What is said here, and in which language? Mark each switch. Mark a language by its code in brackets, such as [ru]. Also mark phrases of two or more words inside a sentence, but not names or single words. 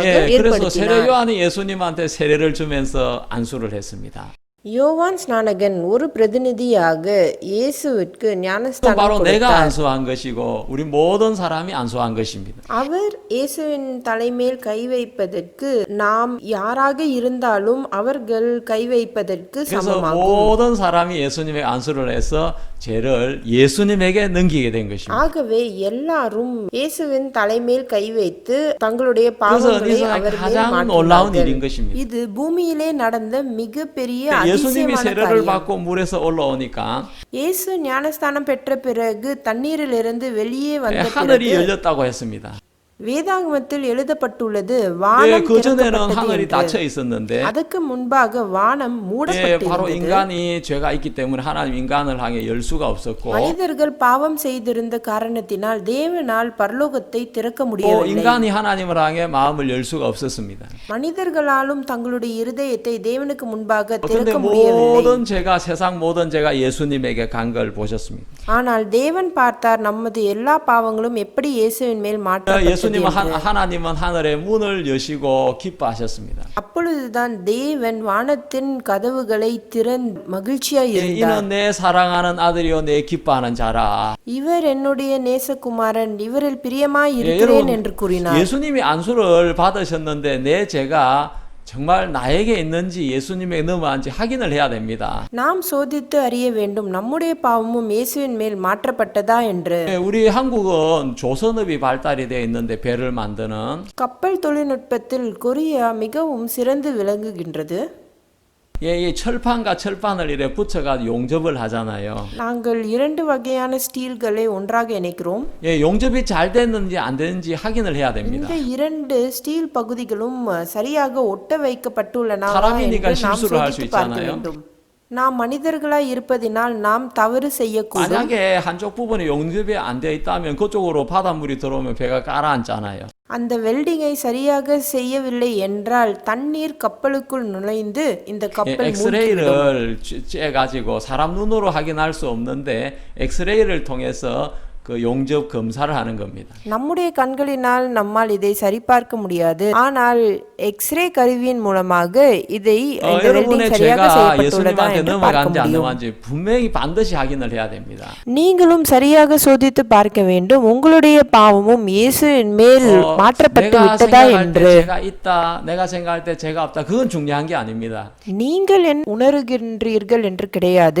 [ko] 예, 그래서 세례 [ta] ஏற்படுத்தினார். [ko] 요한이 예수님한테 세례를 주면서 안수를 했습니다. [ta] யோவான் ஸ்நானகன் ஒரு பிரதிநிதியாக இயேசுவிற்கு [ko] 또 [ta] ஞானஸ்தானம் [ko] 바로 내가 [ta] கொடுத்தார். [ko] 안수한 것이고 우리 모든 사람이 안수한 것입니다. [ta] அவர் இயேசுவின் தலைமேல் கை வைப்பதற்கு நாம் யாராக இருந்தாலும் அவர்கள் கை வைப்பதற்கு [ko] 그래서 [ta] சமமாகும். [ko] 모든 사람이 예수님에게 안수를 해서 죄를 예수님에게 넘기게 된 것입니다. [ta] ஆகவே எல்லாரும் இயேசுவின் தலைமேல் கை வைத்து தங்களுடைய [ko] 그래서 [ta] பாவங்களை [ko] 이 [ta] அவர் மேல் [ko] 가장 놀라운 [ta] மாற்றினார்கள். [ko] 일인 것입니다. [ta] இது பூமியிலே நடந்த மிகப்பெரிய [ko] 예수님이 [ta] அதிசயமான [ko] 세례를 [ta] காரியம். [ko] 받고 물에서 올라오니까 [ta] இயேசு ஞானஸ்தானம் பெற்ற பிறகு தண்ணீரிலிருந்து வெளியே வந்த [ko] 하늘이 [ta] பிறகு [ko] 열렸다고 했습니다. [ta] வேதாகமத்தில் எழுதப்பட்டுள்ளது [ko] 예, [ta] வானம் [ko] 그 전에는 [ta] திறக்கப்பட்டது [ko] 하늘이 [ta] என்று. [ko] 닫혀 있었는데 [ta] அதுக்கு முன்பாக வானம் [ko] 예, 바로 [ta] மூடப்பட்டிருந்தது. [ko] 인간이 죄가 있기 때문에 하나님 인간을 향해 열 수가 없었고 [ta] மனிதர்கள் பாவம் செய்திருந்த காரணத்தினால் தேவனால் பரலோகத்தை திறக்க [ko] 또 [ta] முடியவில்லை. [ko] 인간이 하나님을 향해 마음을 열 수가 없었습니다. [ta] மனிதர்களாலும் தங்களுடைய இருதயத்தை தேவனுக்கு முன்பாக [ko] 그런데 [ta] திறக்க முடியவில்லை. [ko] 모든 죄가 세상 모든 죄가 예수님에게 간 걸 보셨습니다. [ta] ஆனால் தேவன் பார்த்தார் நமது எல்லா பாவங்களும் எப்படி இயேசுவின் மேல் மாற்றப்பட்டது [ko] 예수님 [ta] என்று. [ko] 하나님은 하늘의 문을 여시고 기뻐하셨습니다. [ta] அப்பொழுதுதான் தேவன் வானத்தின் கதவுகளை திறந்து மகிழ்ச்சியாய் [ko] 예, [ta] இருந்தார். [ko] 이는 내 사랑하는 아들이요 내 기뻐하는 자라. [ta] இவர் என்னுடைய நேசகுமாரன், இவரில் பிரியமாய் [ko] 예, [ta] இருக்கிறேன் என்று கூறினார். [ko] 예수님이 안수를 받으셨는데 내 죄가 정말 나에게 있는지 예수님에게 넘어간지 확인을 해야 됩니다. [ta] நாம் சோதித்து அறிய வேண்டும் நம்முடைய பாவமும் இயேசுவின் மேல் மாற்றப்பட்டதா என்று. [ko] 예, 우리 한국은 조선업이 발달이 되어 있는데 배를 만드는 [ta] கப்பல் தொழில்நுட்பத்தில் கொரியா மிகவும் சிறந்து விளங்குகின்றது. [ko] 예, 이 철판과 철판을 이렇게 붙여가 용접을 하잖아요. [ta] நாங்கள் இரண்டு வகையான ஸ்டீல்களை ஒன்றாக இணைக்கிறோம். [ko] 예, 용접이 잘 됐는지 안 됐는지 확인을 해야 됩니다. [ta] இந்த இரண்டு ஸ்டீல் பகுதிகளும் சரியாக ஒட்ட வைக்கப்பட்டுள்ளன [ko] 사람이니까 [ta] என்று நாம் [ko] 실수를 할수 [ta] சோதித்து பார்க்க [ko] 있잖아요. [ta] வேண்டும். நாம் மனிதர்களாய் இருப்பதினால் நாம் தவறு செய்யக்கூடும். [ko] 만약에 한쪽 부분이 용접이 안 되어 있다면 그쪽으로 바닷물이 들어오면 배가 가라앉잖아요. [ta] அந்த வெல்டிங்கை சரியாக செய்யவில்லை என்றால் தண்ணீர் கப்பலுக்குள் நுழைந்து இந்த [ko] 예, [ta] கப்பல் மூழ்கிவிடும். [ko] 엑스레이를 쬐가지고 사람 눈으로 확인할 수 없는데 엑스레이를 통해서 그 용접 검사를 하는 겁니다. [ta] நம்முடைய கண்களினால் நம்மால் இதை சரிபார்க்க முடியாது. ஆனால் எக்ஸ்ரே கருவியின் மூலமாக இதை இந்த வெல்டிங் [ko] 여러분의 [ta] சரியாக [ko] 죄가 [ta] செய்யப்பட்டுள்ளதா [ko] 예수님한테 [ta] என்று பார்க்க [ko] 넘어간지 안 [ta] முடியும். [ko] 넘어간지 분명히 반드시 확인을 해야 됩니다. [ta] நீங்களும் சரியாக சோதித்து பார்க்க வேண்டும் உங்களுடைய பாவமும் இயேசுவின் மேல் மாற்றப்பட்டு [ko] 내가 [ta] விட்டதா [ko] 생각할 [ta] என்று. [ko] 때 죄가 있다, 내가 생각할 때 죄가 없다, 그건 중요한 게 아닙니다. [ta] நீங்கள் உணர்கின்றீர்கள் என்று கிடையாது.